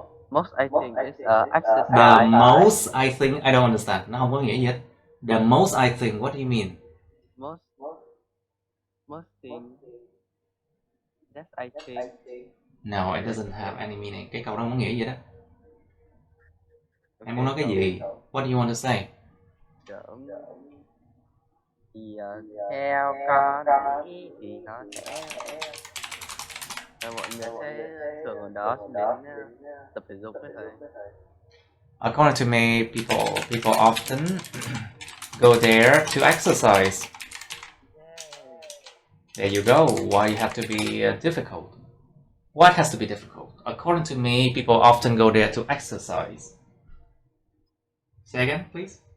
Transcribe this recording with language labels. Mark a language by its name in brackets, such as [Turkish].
[English] Most I think is exercise. The most I think, I don't understand. [Vietnamese] Nó không có nghĩa gì hết. [English] The most I think, what do you mean? Most thing that I think. No, it doesn't have any meaning. [Vietnamese] Cái câu đó không có nghĩa gì đó. Em muốn nói cái gì? [English] What do you want to say? [Vietnamese] Thì theo con nghĩ thì nó sẽ mọi người sẽ thường ở đó đến tập thể dục với thầy. [English] According to me, people often go there to exercise. There you go. Why you have to be difficult? What has to be difficult? According to me, people often go there to exercise. Say again, please.